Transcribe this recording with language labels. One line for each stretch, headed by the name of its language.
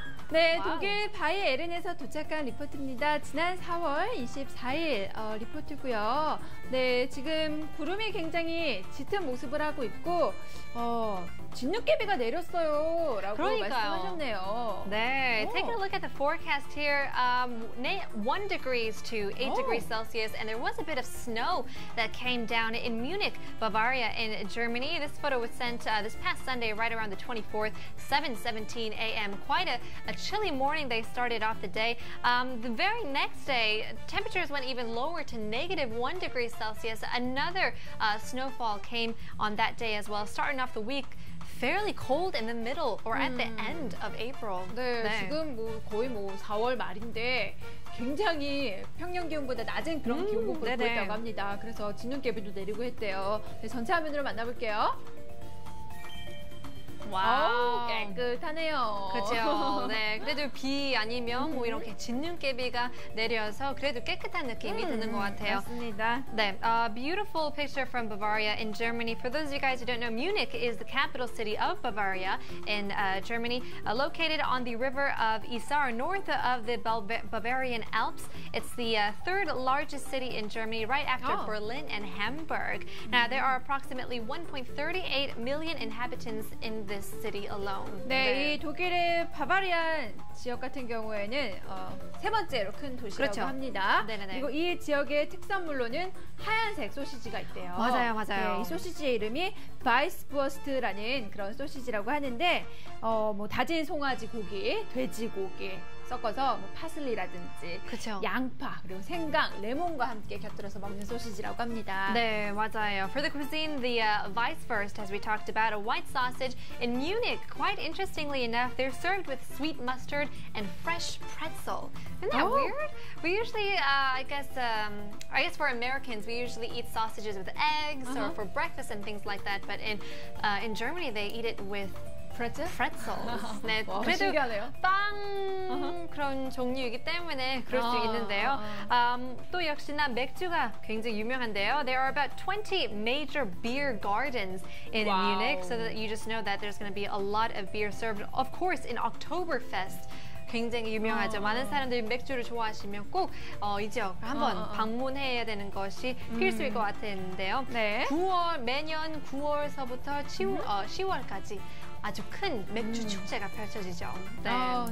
Korean: 네, 와우. 독일 바이에른에서 도착한 리포트입니다. 지난 4월 24일 리포트고요. 네, 지금 구름이 굉장히 짙은 모습을 하고 있고 진눈깨비가 내렸어요 라고 그러니까요. 말씀하셨네요. 네, 오.
English: taking a look at the forecast here, 1 degrees to 8 Oh. degrees Celsius, and there was a bit of snow that came down in Munich, Bavaria in Germany. This photo was sent this past Sunday, right around the 24th, 7:17 a.m. Quite a chilly morning they started off the day. The very next day, temperatures went even lower to -1 degree Celsius. Another snowfall came on that day as well, starting off the week fairly cold in the middle or at the end of April.
Korean: 네, 지금 거의 4월 말인데 굉장히 평년 기온보다 낮은 그런 기온 분포를 네네. 보였다고 합니다. 그래서 진눈깨비도 내리고 했대요. 네, 전체 화면으로 만나볼게요. 와우. 깨끗하네요. 그렇죠. 네, 그래도 비 아니면 뭐 이렇게 진눈깨비가 내려서 그래도 깨끗한 느낌이 드는 것 같아요. 맞습니다.
English: 네, beautiful picture from Bavaria in Germany. For those of you guys who don't know, Munich is the capital city of Bavaria in Germany, located on the river of Isar, north of the Bavarian Alps. It's the third largest city in Germany, right after Oh. Berlin and Hamburg. Now, there are approximately 1.38 million inhabitants in the this city alone.
Korean: 네, 이 독일의 바바리안 지역 같은 경우에는 세 번째로 큰 도시라고 그렇죠. 합니다. 네네네. 그리고 이 지역의 특산물로는 하얀색 소시지가 있대요. 맞아요, 맞아요. 네, 이 소시지의 이름이 바이스부어스트라는 그런 소시지라고 하는데 뭐 다진 송아지 고기, 돼지고기 섞어서 뭐 파슬리라든지 그렇죠. 양파 그리고 생강, 레몬과 함께 곁들여서 먹는 소시지라고 합니다. 네, 맞아요.
English: For the cuisine, the Weisswurst, as we talked about, a white sausage in Munich. Quite interestingly enough, they're served with sweet mustard and fresh pretzel. Isn't that weird? We usually, I guess for Americans, we usually eat sausages with eggs or for breakfast and things like that. But in Germany, they eat it with pretzels.
Korean: 네, 와, 그래도 신기하네요. 빵 그런 종류이기 때문에 그럴 수 있는데요. 또 역시나 맥주가 굉장히 유명한데요.
English: There are about 20 major beer gardens in Wow. Munich, so that you just know that there's going to be a lot of beer served. Of course, in Oktoberfest.
Korean: 굉장히 유명하죠. 많은 사람들이 맥주를 좋아하시면 꼭 이 지역 한번 방문해야 되는 것이 필수일 것 같은데요. 네. 매년 9월서부터 10월까지 아주 큰 맥주 축제가 펼쳐지죠. 네.